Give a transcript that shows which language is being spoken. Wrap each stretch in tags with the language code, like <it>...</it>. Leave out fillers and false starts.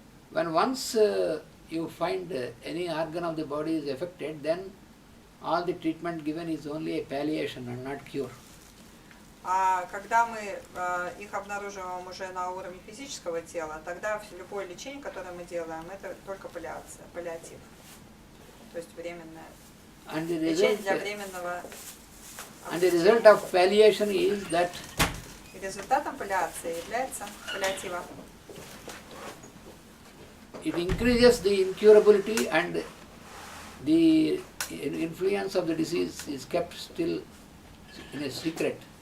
<en>When once you find any organ of the body is affected, then all the treatment given is only a palliation and not cure.</en> <ru>А когда мы их обнаруживаем уже на уровне физического тела, тогда любое лечение, которое мы делаем, это только паллиатив. То есть временное лечение для временного.</ru> <en>And the result of palliation is that</en> <ru>И результатом паллиации является паллиатива.</ru> <en>it increases the incurability and the influence of the disease is kept still in a secret.</en>